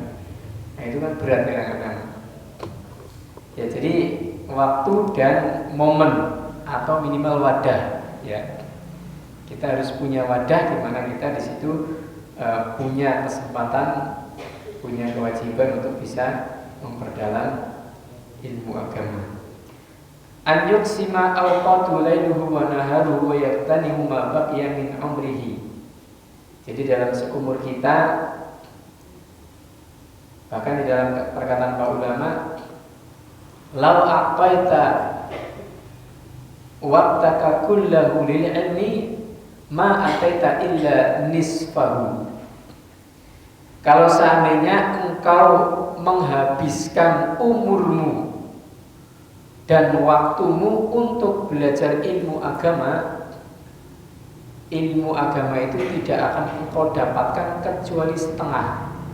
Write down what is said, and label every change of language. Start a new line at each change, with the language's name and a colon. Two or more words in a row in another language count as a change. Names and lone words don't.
Indonesian: Nah itu kan berat kadang-kadang. Ya jadi waktu dan momen atau minimal wadah ya. Kita harus punya wadah di mana kita di situ punya kesempatan, punya kewajiban untuk bisa memperdalam ilmu agama.
Arabic: أن يقسم أوقات ليله ونهاره ويغتنم ما بقي من عمره.
Indonesian: Jadi dalam seumur kita, bahkan di dalam perkataan para ulama,
Arabic: لو أعطيت وقتك كله للعلم ما أعطيت إلا نصفه.
Indonesian: Kalau seandainya engkau menghabiskan umurmu dan waktumu untuk belajar ilmu agama itu tidak akan engkau dapatkan kecuali setengah.